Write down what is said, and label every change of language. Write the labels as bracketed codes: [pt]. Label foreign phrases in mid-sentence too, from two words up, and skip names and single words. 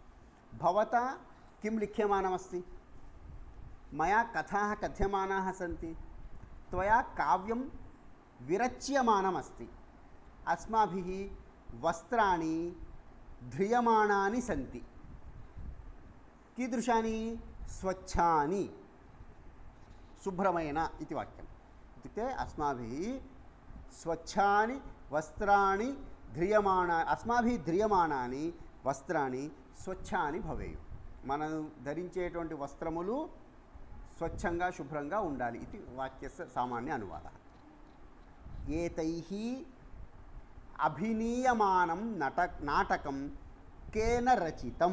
[sa] भवता किं लिख्यमानमस्ति? मया कथाः कथ्यमानाः सन्ति, त्वया काव्यं विरच्यमानमस्ति, अस्माभिः वस्त्राणि ध्रियमाणानि सन्ति. कीदृशानि? स्वच्छानि, शुभ्रमयेन इति वाक्यम्. इत्युक्ते अस्माभिः स्वच्छानि वस्त्राणि अस्माभिः ध्रियमाणानि वस्त्राणि स्वच्छानि भवेयुः. [te] మనం ధరించేటువంటి వస్త్రములు స్వచ్ఛంగా శుభ్రంగా ఉండాలి. [sa] ఇది वाक्यस्य सामान्य अनुवादः एतैः अभिनीयमानं नाटकं केन रचितं.